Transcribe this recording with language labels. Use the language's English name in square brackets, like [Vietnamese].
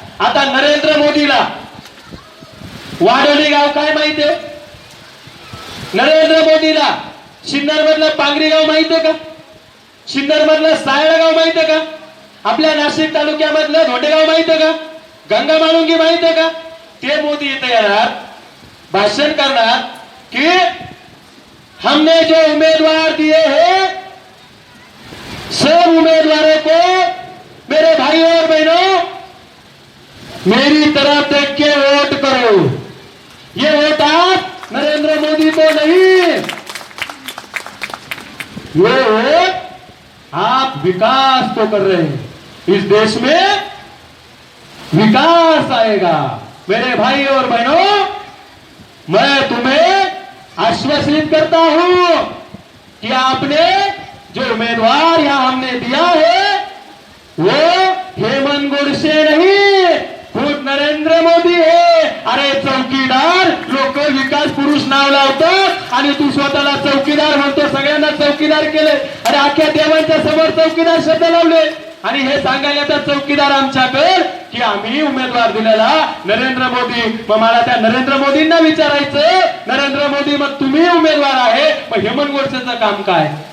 [Marathi] आता नरेंद्र मोदीला वाडोली गाव काय माहितीये? नरेंद्र मोदीला सिन्नर मधलं पांगरी गाव माहितीये का? सिन्नर मधलं सायळ गाव माहितीये का? आपल्या नाशिक तालुक्यामधलं धोंडेगाव माहितीये का? गंगा माळुंगी माहितीये का? ते मोदी इथे येणार, भाषण करणार [Hindi] कि हमने जो उम्मीदवार दिए हैं सब उम्मीदवारों को, मेरे भाइयों और बहनों, मेरी तरफ देख के वोट करो. ये वोट आप नरेंद्र मोदी को नहीं, ये वोट आप विकास को कर रहे हैं. इस देश में विकास आएगा. मेरे भाई और बहनों, मैं तुम्हें आश्वसित करता हूं कि आपने जो उम्मीदवार यहां हमने दिया है वो हेमंत गोडसे नहीं, खुद नरेंद्र मोदी है. [Marathi] अरे चौकीदार लोक विकास पुरुष नाव लावतात, आणि तू स्वतःला चौकीदार म्हणतो, सगळ्यांना चौकीदार केले आणि अख्ख्या देवांच्या समोर चौकीदार शब्द लावले आणि हे सांगायला तर चौकीदार आमच्याकडे की आम्ही उमेदवार दिलेला नरेंद्र मोदी. मग मला त्या नरेंद्र मोदींना विचारायचं, नरेंद्र मोदी मग तुम्ही उमेदवार आहे, मग हेमंत गोडसेचं काम काय?